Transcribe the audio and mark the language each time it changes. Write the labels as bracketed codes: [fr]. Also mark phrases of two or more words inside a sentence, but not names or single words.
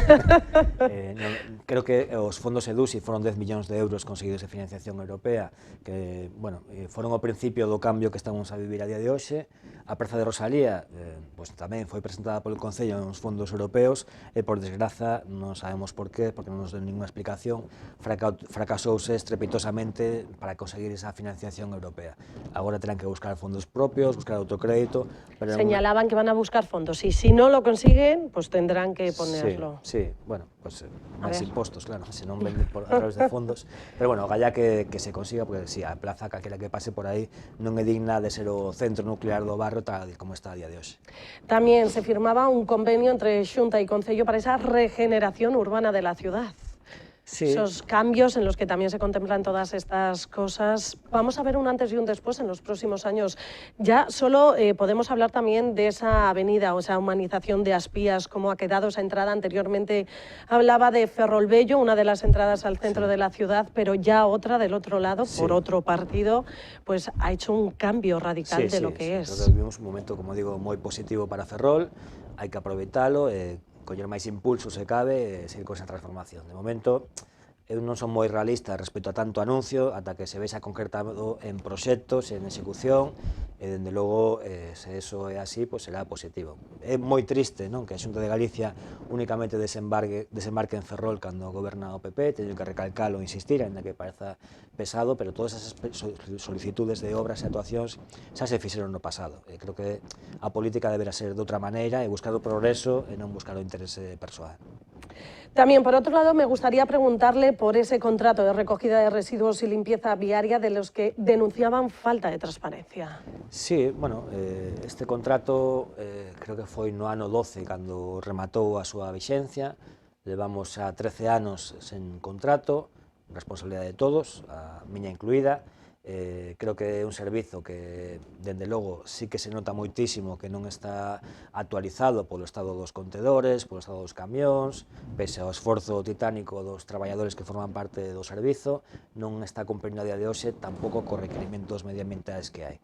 [gl] Creo que os fondos EDUSI foron 10 millóns de euros conseguidos de financiación europea, que, bueno, foron o principio do cambio que estamos a vivir a día de hoxe. A Praza de Rosalía, pues, tamén foi presentada polo Concello nos fondos europeos e, por desgraza, non sabemos por qué, porque non nos den ninguna explicación, fracasouse estrepitosamente para conseguir esa financiación europea. Agora terán que buscar fondos propios, buscar autocrédito, pero [es] señalaban que van a buscar fondos y si no lo consiguen, pues tendrán que ponerlo. [gl] Sí, bueno, pues máis impostos, claro, se non venden a través de fondos, pero bueno, galla que se consiga, porque si a plaza calquera que pase por aí non é digna de ser o centro nuclear do barrio tal como está a día de hoxe. [es] También se firmaba un convenio entre Xunta y Concello para esa regeneración urbana de la ciudad. Sí. Esos cambios en los que también se contemplan todas estas cosas. Vamos a ver un antes y un después en los próximos años. Ya solo podemos hablar también de esa avenida o esa humanización de Aspías, cómo ha quedado esa entrada. Anteriormente hablaba de Ferrolbello, una de las entradas al centro de la ciudad, pero ya otra del otro lado, por otro partido, pues ha hecho un cambio radical de lo que es. Creo que vivimos un momento, como digo, [gl] moi positivo para Ferrol, hai que aproveitalo, coller máis impulso se cabe e seguir con esa transformación. De momento, eu non son moi realista respecto a tanto anuncio ata que se vexa concretado en proxectos, en execución, e dende logo, se eso é así, pois será positivo. É moi triste, non, que a Xunta de Galicia únicamente desembarque en Ferrol cando goberna o PP, teño que recalcalo e insistir, ainda que pareza pesado, pero todas esas solicitudes de obras e actuacións xa se fixeron no pasado. Creo que a política deberá ser de outra maneira e buscar o progreso e non buscar o interese persoal. [es] También, por otro lado, me gustaría preguntarle por ese contrato de recogida de residuos y limpieza viaria de los que denunciaban falta de transparencia. [gl] Sí, bueno, este contrato creo que foi no ano 12 cando rematou a súa vixencia. Levamos xa 13 anos sen contrato, responsabilidade de todos, a miña incluída. Creo que é un servizo que, dende logo, sí que se nota moitísimo que non está actualizado polo estado dos contedores, polo estado dos camións, pese ao esforzo titánico dos traballadores que forman parte do servizo, non está cumprindo a día de hoxe tampouco co requerimentos medioambientais que hai.